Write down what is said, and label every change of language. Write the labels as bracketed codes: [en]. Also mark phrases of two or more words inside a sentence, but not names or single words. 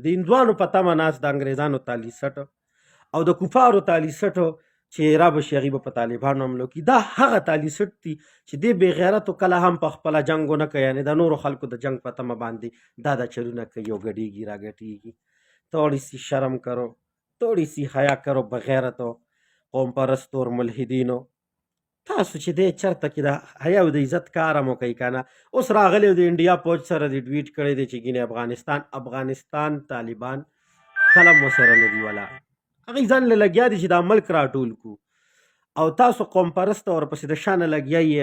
[ps] د هندوانو په تمه ناست د انګریزانو تالي سټ او د کفارو تالي سټ چې را به شي هغوی به په طالبانو حملو کړي. دا هغه تالي سټ دي چې دې بې غیرتو کله هم په خپله جنګ ونه کوي، یعنې د نورو خلکو د جنګ په تمه باندې دا چلونه کوي او ګډېږي را ګټېږي. [ur] تھوڑی سی شرم کرو، تھوڑی سی حیا کرو بغیرتو قوم پرستو اور ملحدینو. [ps] تاسو چې دی چرته کې د حیا او د عزت کار هم وکئ که نه. اوس راغلی د انډیا پوج سره دې ټویټ کړی دی چې ګینې افغانستان طالبان قلم ورسره نه دي ولاړ. هغوی ځان له لګیا دي چې دا ملک راټول کړو او تاسو قوم پرسته ورپسې د شانه لګیا یې.